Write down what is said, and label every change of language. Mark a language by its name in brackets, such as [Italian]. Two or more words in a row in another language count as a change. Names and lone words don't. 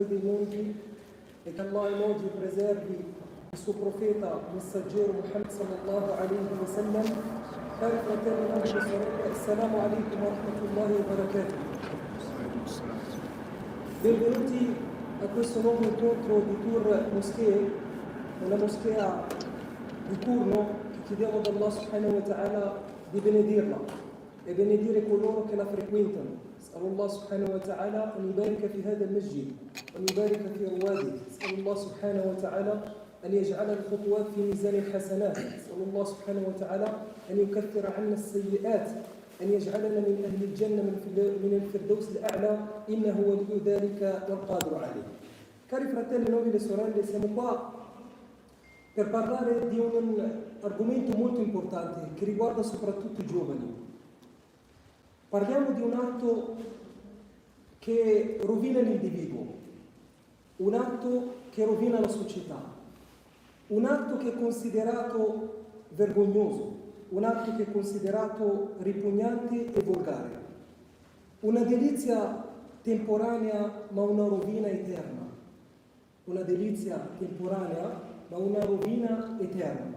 [Italian] dei mondi e che Allah eloghi e preservi il suo profeta messaggero Muhammad [Arabic] صلى الله عليه وسلم. [Italian] Cari fratelli e sorelle, [Arabic] السلام عليكم ورحمة الله وبركاته. [Italian] Benvenuti a questo nuovo incontro di Tour Moschee, una moschea di turno che chiediamo ad Allah [Arabic] سبحانه وتعالى [Italian] di benedirla e benedire coloro che la frequentano. [Arabic] اسال الله سبحانه وتعالى ان يبارك في هذا المسجد وان يبارك في رواده. اسال الله سبحانه وتعالى ان يجعل الخطوات في ميزان الحسنات. اسال الله سبحانه وتعالى ان يكفر عنا السيئات، ان يجعلنا من اهل الجنه من الفردوس الاعلى انه ولي ذلك والقادر عليه. [Italian] Cari fratelli, nobili sorelle, siamo qua per parlare di un argomento molto importante che riguarda soprattutto i giovani. Parliamo di un atto che rovina l'individuo, un atto che rovina la società, un atto che è considerato vergognoso, un atto che è considerato ripugnante e volgare, una delizia temporanea ma una rovina eterna, una delizia temporanea ma una rovina eterna.